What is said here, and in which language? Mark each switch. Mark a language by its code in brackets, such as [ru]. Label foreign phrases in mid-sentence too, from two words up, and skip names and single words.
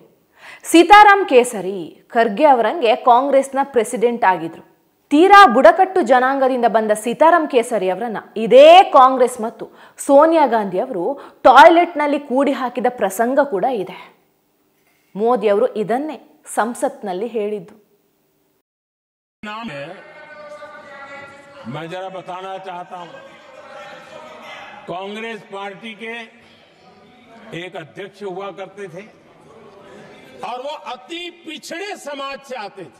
[kn] ಸೀತಾರಾಮ್ ಕೇಸರಿ ಖರ್ಗೆ ಅವರಂಗೆ ಕಾಂಗ್ರೆಸ್ನ ಪ್ರೆಸಿಡೆಂಟ್ ಆಗಿದ್ರು. ತೀರಾ ಬುಡಕಟ್ಟು ಜನಾಂಗದಿಂದ ಬಂದ ಸೀತಾರಾಮ್ ಕೇಸರಿ ಅವರನ್ನ ಇದೇ ಕಾಂಗ್ರೆಸ್ ಮತ್ತು ಸೋನಿಯಾ ಗಾಂಧಿ ಅವರು ಟಾಯ್ಲೆಟ್ನಲ್ಲಿ ಕೂಡಿ ಹಾಕಿದ ಪ್ರಸಂಗ ಕೂಡ ಇದೆ. ಮೋದಿ ಅವರು ಇದನ್ನೇ ಸಂಸತ್ನಲ್ಲಿ ಹೇಳಿದ್ದು. [hi] मैं जरा बताना चाहता हूं, कांग्रेस पार्टी के एक अध्यक्ष हुआ करते थे और वो अति पिछड़े समाज से आते थे.